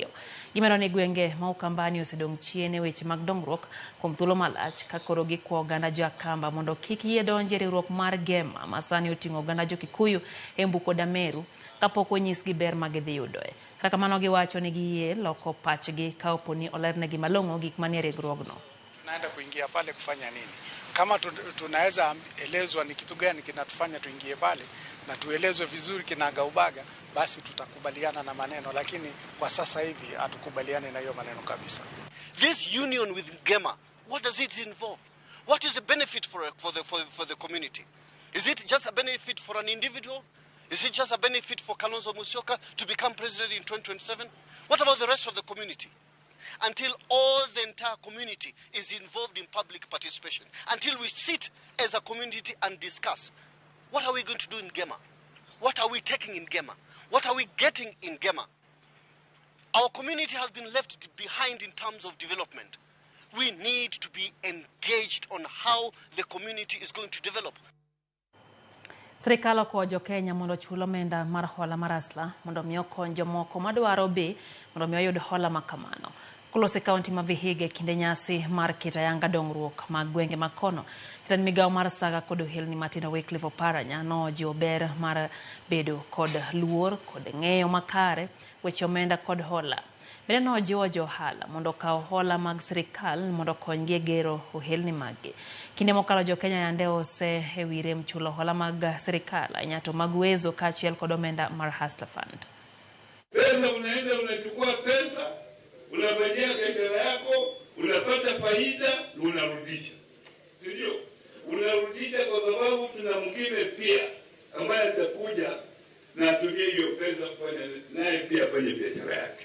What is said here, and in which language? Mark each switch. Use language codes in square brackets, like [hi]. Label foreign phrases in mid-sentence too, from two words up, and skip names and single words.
[luo] Gimero ni gwenge ma Ukambani osedong' chien e weche mag dongruok kuom thuolo malach ka koro gikwo oganda jo Akamba mondo kik yie donje riwruok mar Gema ma sani oting'o oganda jo Kikuyu e Mbuko Dameru kapok onyisgi ber ma gidhi yudoe. Kata kamano giwacho ni giyie loko pachgi ka oponi olernegi malong'o gik manie riwruogno. [sw] Tunaenda kuingia pale kufanya nini? Kama tunaweza elezwa ni kitu gani kinatufanya tuingie pale na tuelezwe vizuri kinagaubaga, basi tutakubaliana na maneno, lakini kwa sasa hivi hatukubaliane na hiyo maneno kabisa. [en] This union with Gema, what does it involve? What is the benefit for the community? Is it just a benefit for an individual? Is it just a benefit for Kalonzo Musyoka to become president in 2027? What about the rest of the community? Until all the entire community is involved in public participation, until we sit as a community and discuss, what are we going to do in Gema? What are we taking in Gema? What are we getting in Gema? Our community has been left behind in terms of development. We need to be engaged on how the community is going to develop. [luo] Sirikal okwayo Kenya mondo chul omenda mar hola mar Hustler mondo miyo kony jomoko madwaro be mondo miyo oyud hola makamano. Kolose kaunti ma Vihiga kinde nyasi mar keto ayanga dongruok mag gwenge makono. Jatend migawo mar Saga kod Ohelni Matindo Wycliffe Oparanya nojiwo ber mar bedo kod luor kod ng'eyo makare weche omenda kod hola. Bende nojiwo johala mondo kaw hola mag sirikal mondo konygi e gero ohelni maggi. Kinde mokalo jo Kenya yande ose ewire mchulo hola mag sirikal nyato mag Uwezo kaachiel kod omenda mar Hustler Fund. [sw] Pesa unaenda unachukua pesa, unafanyia biashara yako, unapata faida, unarudisha. Sio? Unarudisha kwa sababu tuna mwingine pia ambaye atakuja na atumie hiyo pesa kufanya naye pia afanye biashara yake.